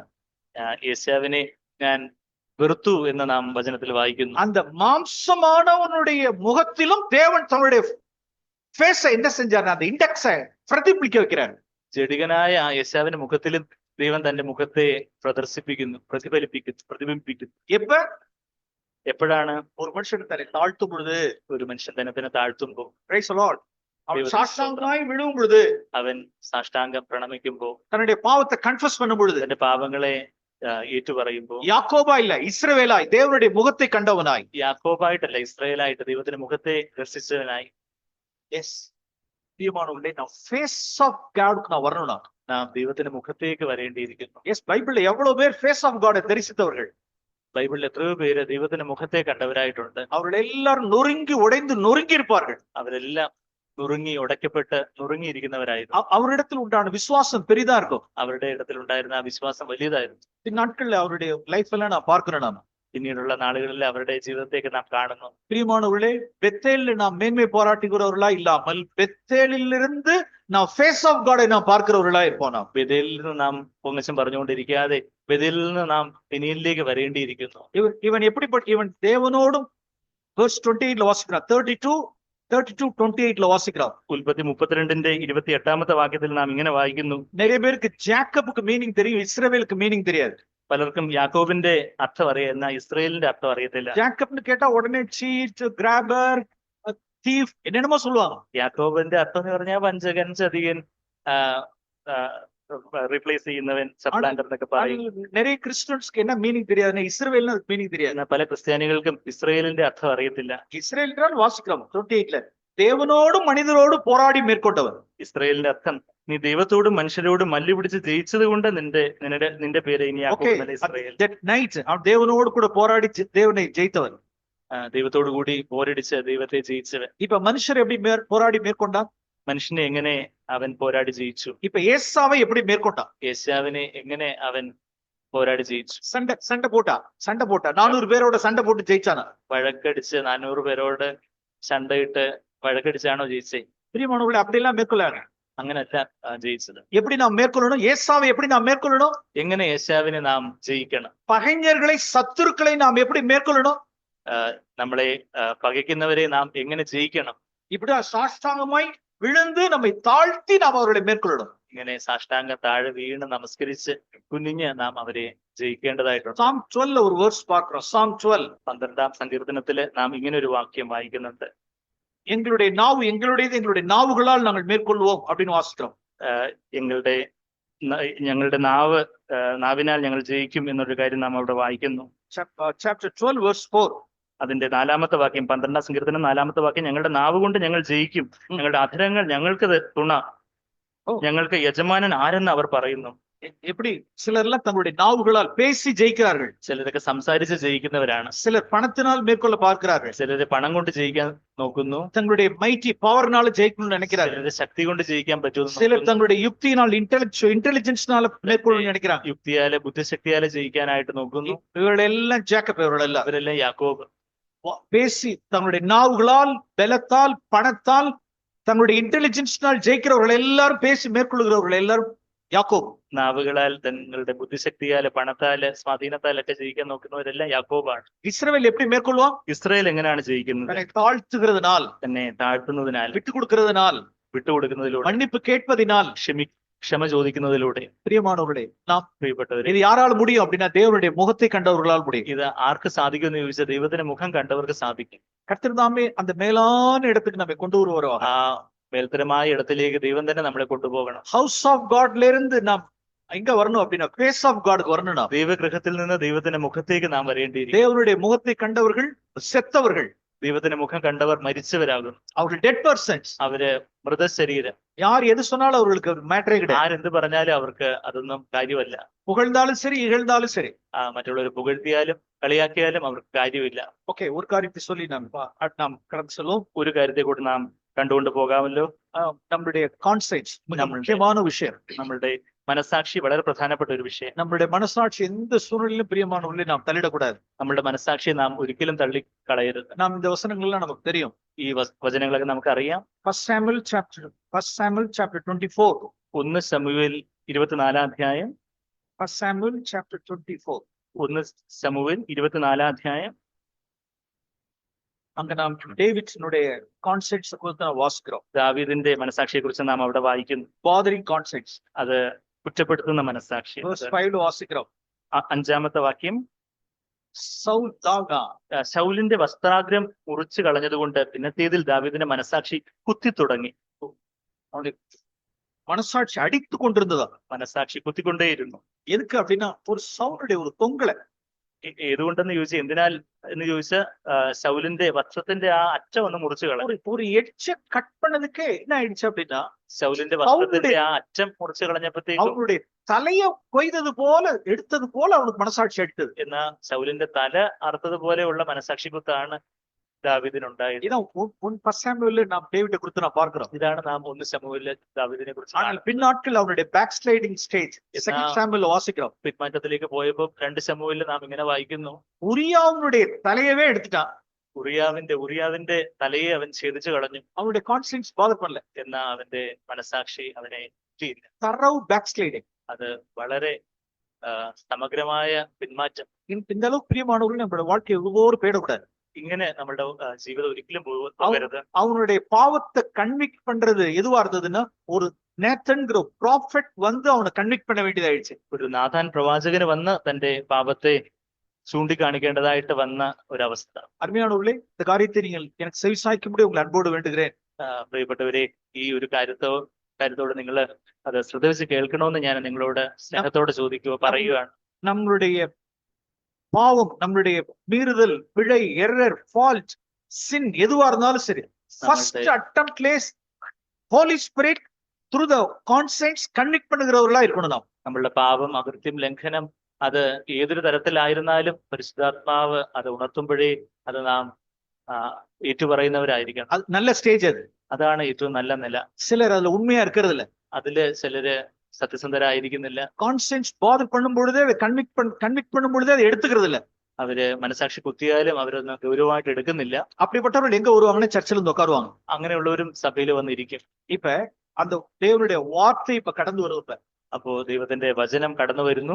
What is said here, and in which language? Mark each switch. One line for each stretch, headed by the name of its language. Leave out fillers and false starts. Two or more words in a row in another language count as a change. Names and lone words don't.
Malayalam: യേശാവിനെ ഞാൻ വെറുത്തു എന്ന് നാം വചനത്തിൽ വായിക്കുന്നു.
Tamil: அந்த மாம்சமானவனுடைய முகத்திலும் தேவன் தன்னுடைய ஃபேஸ என்ன செஞ்சார்? அந்த இண்டெக்ஸை பிரதிபலிக்க வைக்கிறார்.
Malayalam: ജഡികനായ ആ യേശാവിന്റെ മുഖത്തിലും ദൈവം തന്റെ മുഖത്തെ പ്രദർശിപ്പിക്കുന്നു, പ്രതിബിംബിക്കുന്നു. എപ്പോഴാണ്?
Tamil: ஒரு மனுஷன் தன்னை தாழ்த்தும் பொழுது,
Malayalam: ഒരു മനുഷ്യൻ തന്നെ താഴ്ത്തുമ്പോ,
English: praise the Lord,
Tamil: அவன் சாஷ்டாங்கமாய் விழும் பொழுது,
Malayalam: അവൻ സാഷ്ടാംഗം പ്രണമിക്കുമ്പോ,
Tamil: தன்னுடைய பாவத்தை கன்ஃபஸ் பண்ணும் பொழுது,
Malayalam: തന്റെ പാപങ്ങളെ ഏറ്റുപറയുമ്പോ,
Tamil: யாக்கோபா இல்ல இஸ்ரவேலாய் தேவனுடைய முகத்தை கண்டவனாய்,
Malayalam: യാക്കോബായിട്ടല്ല ഇസ്രായേലായിട്ട് ദൈവത്തിന്റെ മുഖത്തെ ദർശിച്ചവനായി.
Tamil: எஸ் பிரியமானவர்களே, நான்
English: face of God
Tamil: நான் வரணும்னா
Malayalam: നാം ദൈവത്തിന്റെ മുഖത്തേക്ക് വരേണ്ടിയിരിക്കുന്നു.
Tamil: எஸ் பைபிள்ல எவ்வளவு பேர்
English: face of God
Tamil: தரிசித்தவர்கள்?
Malayalam: ബൈബിളിൽ എത്രയോ പേര് ദൈവത്തിന്റെ മുഖത്തെ കണ്ടവരായിട്ടുണ്ട്.
Tamil: அவர்கள் எல்லாரும் நொறுங்கி உடைந்து நொறுங்கி இருப்பார்கள்.
Malayalam: അവരെല്ലാം നുറുങ്ങി ഉടയ്ക്കപ്പെട്ട് നുറുങ്ങിയിരിക്കുന്നവരായിരുന്നു.
Tamil: அவரிடத்தில் உண்டான விசுவாசம் பெரிதா இருக்கும்.
Malayalam: അവരുടെ ഇടത്തിലുണ്ടായിരുന്ന ആ വിശ്വാസം വലിയതായിരുന്നു.
Tamil: இந்நாட்கள்ல அவருடைய லைஃப் எல்லாம் நான் பார்க்கிறேன். நான்
Malayalam: പിന്നീടുള്ള നാളുകളിൽ അവരുടെ ജീവിതത്തേക്ക് നാം കാണുന്നു.
Tamil: பிரியமானவர்களே, பெத்தேல்ல நாம் மேன்மை பாராட்டுகிறவர்களா இல்லாமல் பெத்தேலிலிருந்து நாம்
English: face of God
Tamil: நாம் பார்க்கிறவர்களா இருப்போம். நாம்
Malayalam: ബെഥേലിൽ നിന്ന് നാം പൊങ്ങച്ചം പറഞ്ഞുകൊണ്ടിരിക്കാതെ ബെഥേലിൽ നിന്ന് നാം പെനീലിലേക്ക് വരേണ്ടിയിരിക്കുന്നു.
Tamil: இவன் எப்படிப்பட்ட இவன் தேவனோடும் verse 28ல வாசிக்கிறான். 32:28ல வாசிக்கிறான்.
Malayalam: ഉൽപ്പത്തി 32ന്റെ 28ാമത്തെ വാക്യത്തിൽ നാം ഇങ്ങനെ വായിക്കുന്നു.
Tamil: நிறைய பேருக்கு ஜாக்கபுக்கு மீனிங் தெரியும், இஸ்ரவேலுக்கு மீனிங் தெரியாது.
Malayalam: പലർക്കും യാക്കോബിന്റെ അർത്ഥം അറിയാം, എന്നാൽ ഇസ്രായേലിന്റെ അർത്ഥം അറിയത്തില്ല.
Tamil: ஜாக்கப்னு கேட்டா உடனே
English: cheat, grabber, thief
Tamil: என்னென்னமோ சொல்லுவாங்க.
Malayalam: യാക്കോബിന്റെ അർത്ഥം എന്ന് പറഞ്ഞാൽ വഞ്ചകൻ, ചതിയൻ, റീപ്ലേസ് ചെയ്യുന്നവൻ, സപ്ലാന്റർ എന്നൊക്കെ പറയും.
Tamil: நிறைய கிறிஸ்டியன்ஸ்க்கு என்ன மீனிங் தெரியாது, இஸ்ரவேல்னு மீனிங் தெரியாது.
Malayalam: എന്നാൽ പല ക്രിസ്ത്യാനികൾക്കും ഇസ്രായേലിന്റെ അർത്ഥം അറിയത്തില്ല.
Tamil: இஸ்ரேல் என்றால் வாசிக்கிறோம் 28ல தேவனோடும் மனிதரோடும் போராடி மேற்கொண்டவர்.
Malayalam: ഇസ്രായേലിന്റെ അർത്ഥം നീ ദൈവത്തോടും മനുഷ്യരോടും മല്ലു പിടിച്ച് ജയിച്ചത് കൊണ്ട് നിന്റെ പേര് ഇനി യാക്കോബ് ഇസ്രായേൽ.
English: that night
Tamil: அவன் தேவனோடு கூட போராடி தேவனை ஜெயித்தவன்.
Malayalam: ദൈവത്തോടു കൂടി പോരടിച്ച് ദൈവത്തെ ജയിച്ചവൻ.
Tamil: இப்ப மனுஷர் எப்படி போராடி மேற்கொண்டான்?
Malayalam: മനുഷ്യനെ എങ്ങനെ അവൻ പോരാടി ജയിച്ചു?
Tamil: இப்ப ஏசாவை எப்படி மேற்கொண்டான்?
Malayalam: യേശാവിനെ എങ്ങനെ അവൻ പോരാടി ജയിച്ചു?
Tamil: சண்டை போட்டா 400 பேரோட சண்டை போட்டு ஜெயிச்சானா?
Malayalam: വഴക്കടിച്ച് 400 പേരോട് ചണ്ടയിട്ട് വഴക്കടിച്ചാണോ ജയിച്ചേ?
Tamil: பிரியமானவர்களே, அப்படி எல்லாம் மேற்கொள்ளாங்க.
Malayalam: അങ്ങനല്ല ജയിച്ചത്.
Tamil: எப்படி நாம் மேற்கொள்ளணும்? ஏசாவை எப்படி நாம் மேற்கொள்ளணும்?
Malayalam: എങ്ങനെ യേശാവിനെ നാം ജയിക്കണം?
Tamil: பகைஞர்களை, சத்துருக்களை நாம் எப்படி மேற்கொள்ளணும்?
Malayalam: നമ്മളെ പകയ്ക്കുന്നവരെ നാം എങ്ങനെ ജയിക്കണം?
Tamil: இப்படி சாஷ்டாங்கமாய் விழுந்து நம்மை தாழ்த்தி நாம் அவர்களை மேற்கொள்ளணும்.
Malayalam: ഇങ്ങനെ സാഷ്ടാംഗ താഴെ വീണ് നമസ്കരിച്ച് കുനിഞ്ഞ് നാം അവരെ ജയിക്കേണ്ടതായിട്ടുണ്ട്.
Tamil: Psalm 12 ഒരു വേഴ്സ് பார்க்கிறோம். Psalm 12
Malayalam: 12ാം സങ്കീർത്തനത്തില് നാം ഇങ്ങനെ ഒരു വാക്യം വായിക്കുന്നുണ്ട്.
Tamil: எங்களுடைய நாவு எங்களுடையது, எங்களுடைய நாவுகளால் நாங்கள் மேற்கொள்வோம் அப்படின்னு வாசிக்கிறோம்.
Malayalam: ഞങ്ങളുടെ നാവിനാൽ ഞങ്ങൾ ജയിക്കും എന്നൊരു കാര്യം നാം അവിടെ വായിക്കുന്നു.
English: Chapter 12 verse 4.
Malayalam: അതിന്റെ 4ാമത്തെ വാക്യം, 12ാം സങ്കീർത്തനം 4ാമത്തെ വാക്യം, ഞങ്ങളുടെ നാവ് കൊണ്ട് ഞങ്ങൾ ജയിക്കും, ഞങ്ങളുടെ അധരങ്ങൾ ഞങ്ങൾക്ക് തുണ, ഞങ്ങൾക്ക് യജമാനൻ ആരെന്ന് അവർ പറയുന്നു.
Tamil: எப்படி சிலர்லாம் தங்களுடைய நாவுகளால் பேசி ஜெயிக்கிறார்கள்.
Malayalam: ചിലരൊക്കെ സംസാരിച്ച് ജയിക്കുന്നവരാണ്.
Tamil: சிலர் பணத்தினால் மேற்கொள்ள பார்க்கிறார்கள்.
Malayalam: ചിലര് പണം കൊണ്ട് ജയിക്കാൻ നോക്കുന്നു.
Tamil: தங்களுடைய
English: mighty power
Tamil: ஜெயிக்கணும்னு நினைக்கிறார்கள்.
Malayalam: ചിലര് ശക്തി കൊണ്ട് ജയിക്കാൻ പറ്റുമെന്ന്.
Tamil: சிலர் தங்களுடைய யுக்தியினால் இன்டெலிஜென்ஸ்னால மேற்கொள்ளணும்னு நினைக்கிறாங்க.
Malayalam: യുക്തിയാല് ബുദ്ധിശക്തിയാല് ജയിക്കാനായിട്ട് നോക്കുന്നു.
Tamil: இவர்களெல்லாம் ஜேக்கப், இவர்களெல்லாம்
Malayalam: ഇവരെല്ലാം യാക്കോബ്.
Tamil: பேசி தங்களுடைய நாவுகளால், பலத்தால், பணத்தால், தங்களுடைய இன்டெலிஜென்ஸ்னால் ஜெயிக்கிறவர்கள் எல்லாரும், பேசி மேற்கொள்கிறவர்கள் எல்லாரும் யாக்கோபு.
Malayalam: നാവുകളാൽ തങ്ങളുടെ ബുദ്ധിശക്തിയാല് പണത്താല് സ്വാധീനത്താലൊക്കെ ജയിക്കാൻ നോക്കുന്നവരെല്ലാം യാക്കോബാണ്.
Tamil: இஸ்ரவேல் எப்படி மேற்கொள்வான்?
Malayalam: ഇസ്രായേൽ എങ്ങനെയാണ് ജയിക്കുന്നത്?
Tamil: தன்னை தாழ்த்துகிறதுனால்,
Malayalam: തന്നെ താഴ്ത്തുന്നതിനാൽ,
Tamil: விட்டு கொடுக்கிறதுனால்,
Malayalam: വിട്ടുകൊടുക്കുന്നതിലൂടെ,
Tamil: மன்னிப்பு கேட்பதினால்.
Malayalam: ക്ഷമ ചോദിക്കുന്നതിലൂടെ.
Tamil: பிரியமானவர்களே, நாம்
Malayalam: പ്രിയപ്പെട്ടവരെ,
Tamil: இது யாரால் முடியும் அப்படின்னா தேவனுடைய முகத்தை கண்டவர்களால் முடியும்.
Malayalam: ഇത് ആർക്ക് സാധിക്കുമെന്ന് ചോദിച്ചാൽ ദൈവത്തിന്റെ മുഖം കണ്ടവർക്ക് സാധിക്കും.
Tamil: கர்த்தர் தாமே அந்த மேலான இடத்துக்கு நம்மை கொண்டு வருவார்.
Malayalam: ആ മേൽത്തരമായ ഇടത്തിലേക്ക് ദൈവം തന്നെ നമ്മളെ കൊണ്ടുപോകണം.
English: house of God
Tamil: இருந்து நாம் எங்க வரணும் அப்படின்னா
English: face of God
Tamil: வரணும். நாம்
Malayalam: ദൈവഗൃഹത്തിൽ നിന്ന് ദൈവത്തിന്റെ മുഖത്തേക്ക് നാം വരേണ്ടിയിരിക്കും.
Tamil: தேவனுடைய முகத்தை கண்டவர்கள் செத்தவர்கள்,
Malayalam: ദൈവത്തിന്റെ മുഖം കണ്ടവർ മരിച്ചവരാകും.
Tamil: அவர்கள்
English: dead persons.
Malayalam: അവര് മൃതശരീരം.
Tamil: யார் எது சொன்னாலும் அவர்களுக்கு மேட்டரே கிடையாது.
Malayalam: ആരെന്ത് പറഞ്ഞാലും അവർക്ക് അതൊന്നും കാര്യമല്ല.
Tamil: புகழ்ந்தாலும் சரி, இகழ்ந்தாலும் சரி.
Malayalam: മറ്റുള്ളവർ പുകഴ്ത്തിയാലും കളിയാക്കിയാലും അവർക്ക് കാര്യമില്ല.
Tamil: ஓகே, ஒரு காரியத்தை சொல்லி நாம் கடந்து செல்வோம்.
Malayalam: ഒരു കാര്യത്തെ കൂടി നാം കണ്ടുകൊണ്ട് പോകാമല്ലോ.
Tamil: நம்மளுடைய கான்செப்ட்ஸ் நம்மளுடைய முக்கியமான விஷயம்.
Malayalam: നമ്മളുടെ മനസാക്ഷി വളരെ പ്രധാനപ്പെട്ട ഒരു വിഷയം.
Tamil: நம்மளுடைய மனசாட்சி எந்த சூழ்நிலையிலும் பிரியமானவர்களை நாம் தள்ளிடக்கூடாது.
Malayalam: നമ്മളുടെ മനസാക്ഷിയെ നാം ഒരിക്കലും തള്ളിക്കളയരുത്.
Tamil: நாம் இந்த
Malayalam: വசനങ്ങളെല്ലാം നമുക്ക്
Tamil: தெரியும்.
Malayalam: ഈ വചനങ്ങളൊക്കെ നമുക്കറിയാം.
English: 1 Samuel chapter 24.
Malayalam: 1 ശമൂവേൽ 24 അധ്യായം.
English: 1 Samuel chapter 24.
Malayalam: 1 ശമൂവേൽ 24 അധ്യായം.
Tamil: அங்க நாம் டேவிட்னுடைய கான்செப்ட்ஸ் குறித்து நாம் வாசிக்கிறோம்.
Malayalam: ദാവീദിന്റെ മനസാക്ഷിയെ കുറിച്ച് നാം അവിടെ വായിക്കുന്നു.
English: bothering concepts.
Malayalam: അത് കുറ്റപ്പെടുത്തുന്ന മനസാക്ഷി.
Tamil: verse 5 വാസിக்கிறோം.
Malayalam: 5-ാമത്തെ വാക്യം. സൗൽ ശൗലിന്റെ വസ്ത്രാഗ്രം മുറിച്ചു കളഞ്ഞതുകൊണ്ട് പിന്നത്തേതിൽ ദാവീദിന്റെ മനസാക്ഷി കുത്തി തുടങ്ങി.
Tamil: அவனுடைய மனசாட்சி அடித்து கொண்டிருந்ததா?
Malayalam: മനസാക്ഷി കുത്തിക്കൊണ്ടേയിരുന്നു.
Tamil: எதுக்கு அப்படின்னா ஒரு சவுலுடைய ஒரு தொங்கலை.
Malayalam: ഏതുകൊണ്ടെന്ന് ചോദിച്ചാൽ, എന്തിനാൽ എന്ന് ചോദിച്ചാൽ, ശൗലിന്റെ വസ്ത്രത്തിന്റെ ആ അറ്റം ഒന്ന് മുറിച്ചു കളഞ്ഞു.
Tamil: ஒரு
English: edge cut
Tamil: பண்ணதுக்கு என்ன ஆயிடுச்சு அப்படின்னா,
Malayalam: ശൗലിന്റെ വസ്ത്രത്തിന്റെ ആ അറ്റം മുറിച്ചു കളഞ്ഞപ്പോഴത്തേക്കും
Tamil: அவனுடைய தலைய கொய்தது போல எடுத்தது போல அவனுக்கு மனசாட்சி அடித்தது.
Malayalam: എന്നാ ശൗലിന്റെ തല അറുത്തതുപോലെയുള്ള മനസാക്ഷി കുത്താണ് ദാവീദിനുണ്ടായത്.
Tamil: இதான் 1 Samuel நாம் டேவிட்டை குறித்து நாம் பார்க்கிறோம்.
Malayalam: ഇതാണ് നാം 1 ശമൂവേലിൽ ദാവീദിനെ കുറിച്ച്.
Tamil: ஆனால் பின்னாட்கள் அவனுடைய
English: back sliding stage
Tamil: 2 Samuel வாசிக்கிறோம்.
Malayalam: പിന്മാറ്റത്തിലേക്ക് പോയപ്പോൾ 2 ശമൂവേലിൽ നാം ഇങ്ങനെ വായിക്കുന്നു.
Tamil: உரியாவுடைய தலையவே எடுத்துட்டான்.
Malayalam: ഉറിയാവിന്റെ തലയെ അവൻ ഛേദിച്ചു കളഞ്ഞു.
Tamil: அவனுடைய
English: conscience bother
Tamil: பண்ணல.
Malayalam: എന്നാ അവന്റെ മനസാക്ഷി അവനെ ചെയ്യില്ല.
Tamil: தரவு
English: back sliding.
Malayalam: അത് വളരെ സമഗ്രമായ പിന്മാറ്റം.
Tamil: இந்த அளவுக்கு பிரியமானவர்கள் நம்மளோட வாழ்க்கையை ஒவ்வொரு போயிடக்கூடாது.
Malayalam: ഇങ്ങനെ നമ്മുടെ ജീവിതം ഒരിക്കലും പോകരുത്.
Tamil: அவனுடைய பாவத்தை கன்விக்ட் பண்றது எதுவா இருந்ததுன்னா, ஒரு நேத்தன்கிற ப்ராஃபெட் வந்து அவனை கன்விக்ட் பண்ண வேண்டியதாயிடுச்சு.
Malayalam: ഒരു നാഥാൻ പ്രവാചകന് വന്ന് തന്റെ പാപത്തെ ചൂണ്ടിക്കാണിക്കേണ്ടതായിട്ട് വന്ന ഒരവസ്ഥ.
Tamil: அருமையானவர்களே, இந்த காரியத்தை நீங்கள் எனக்கு செவிசாய்க்கும்படி உங்களை அன்போடு வேண்டுகிறேன்.
Malayalam: പ്രിയപ്പെട്ടവരെ, ഈ ഒരു കാര്യത്തോട് നിങ്ങൾ അത് ശ്രദ്ധിച്ച് കേൾക്കണമെന്ന് ഞാൻ നിങ്ങളോട് സ്നേഹത്തോടെ പറയുകയാണ്.
Tamil: நம்மளுடைய பாவம், நம்மளுடைய மீறுதல், பிழை,
English: error, fault, sin
Tamil: எதுவா இருந்தாலும் சரி,
English: first attempt-laye Holy Spirit through the conscience convict
Tamil: பண்ணுகிறவர்களா இருக்கணும். நாம்
Malayalam: നമ്മളുടെ പാപം, അകൃത്യം, ലംഘനം അത് ഏതൊരു തരത്തിലായിരുന്നാലും പരിശുദ്ധാത്മാവ് അത് ഉണർത്തുമ്പോഴേ അത് നാം ഏറ്റുപറയുന്നവരായിരിക്കണം.
Tamil: அது நல்ல ஸ்டேஜ். அതാണ്
Malayalam: ഏറ്റവും നല്ല നില.
Tamil: சிலர் அதுல உண்மையா இருக்கிறது இல்ல.
Malayalam: അതില് ചിലര് സത്യസന്ധരായിരിക്കുന്നില്ല.
English: conscience bother
Tamil: பண்ணும் பொழுதே அதை கன்விக்ட் பண்ணும் பொழுதே அதை எடுத்துக்கிறது இல்ல.
Malayalam: അവര് മനസാക്ഷി കുത്തിയാലും അവരൊന്നും ഗൗരവമായിട്ട് എടുക്കുന്നില്ല.
Tamil: அப்படிப்பட்டவர்கள் எங்க வருவாங்கன்னா சர்ச்சில் வந்து உட்காருவாங்க.
Malayalam: അങ്ങനെയുള്ളവരും സഭയിൽ വന്നിരിക്കും.
Tamil: இப்ப அந்த தேவனுடைய வார்த்தை இப்ப கடந்து வருது.
Malayalam: അപ്പോ ദൈവത്തിന്റെ വചനം കടന്നു വരുന്നു.